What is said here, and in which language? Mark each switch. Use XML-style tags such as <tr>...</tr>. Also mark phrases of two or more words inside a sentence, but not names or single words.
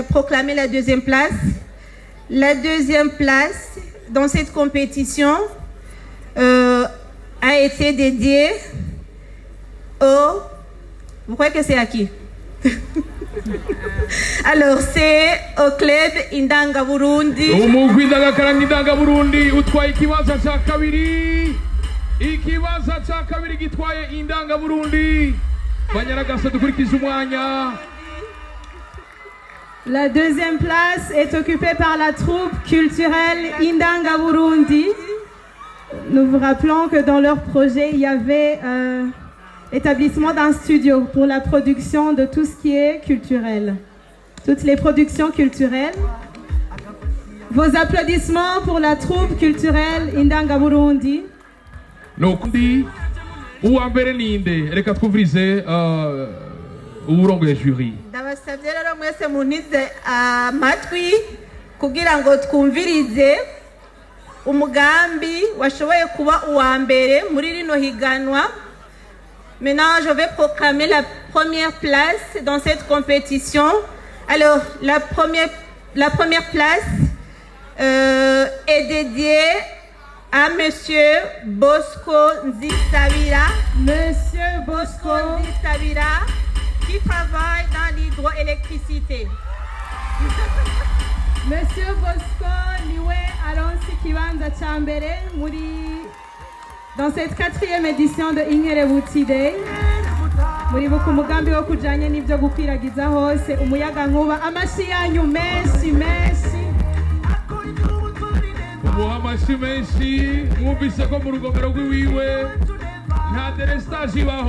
<fr>Proclamer la 2e place. La 2e place dans cette compétition a été dédiée au... Vous croyez que c'est à qui? Alors c'est au club Indanga Burundi.</fr> <rn>Umugwi Ndagakaranga Indanga Burundi utwaye ikibanza cya kabiri. Ikibanza cya kabiri gitwaye Indanga Burundi. Banyaragasa dukurikiza umwanya.</rn> <fr>La 2e place est occupée par la troupe culturelle Indanga Burundi. Nous vous rappelons que dans leur projet, il y avait établissement d'un studio pour la production de tout ce qui est culturel. Toutes les productions culturelles. Vos applaudissements pour la troupe culturelle Indanga Burundi.</fr> <rn>Nokundi uwa mbere ninde reka twumvirize uburongoye jury. Ndabasabye rero mwese munize amatwi kugira ngo twumvirize umugambi washoboye kuba uwa mbere muri rino higanwa.</rn> <fr>Maintenant, je vais proclamer la première place dans cette compétition. Alors, la première place est dédiée à Monsieur Bosco Nzisabira. Monsieur Bosco Nzisabira, qui travaille dans l'hydroélectricité.</fr> <rn>Monsieur Bosco niwe aronsi kibanza cha mbere muri</rn> <fr>dans cette 4e édition de</fr> <rn>Inkerebuti Day. Muri buku mugambi wo kujanye n'ivyo gukwiragiza hose umuyaga nkuba. Amashi yanyu menshi. Amashi menshi mwumvise ko mu rugomero rw'iwiwe nta delestage ibaho.</rn>